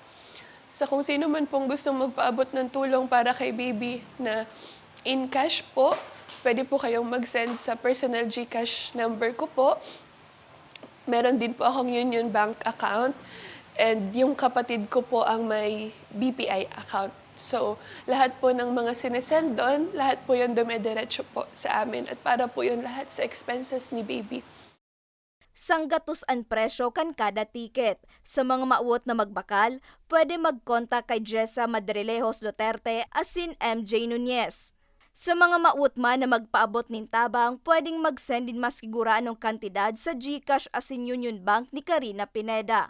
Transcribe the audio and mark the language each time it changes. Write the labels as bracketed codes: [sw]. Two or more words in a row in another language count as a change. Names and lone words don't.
[tl] Sa kung sino man pong gustong magpaabot ng tulong para kay baby na [en] in cash [tl] po, pwede po kayong mag-send sa personal GCash number ko po. Meron din po akong Union Bank account. And yung kapatid ko po ang may BPI account. So, lahat po ng mga sinesend doon, lahat po yun dumediretso po sa amin. At para po yun lahat sa expenses ni baby. [bik] Sanggatos ang presyo kan kada ticket. Sa mga mauot na magbakal, pwede mag-contact kay Jessa Madrilejos Duterte asin MJ Nunez. Sa mga mauot man na magpaabot nin tabang, pwedeng mag-send din masigura anong kantidad sa GCash asin Union Bank ni Karina Pineda.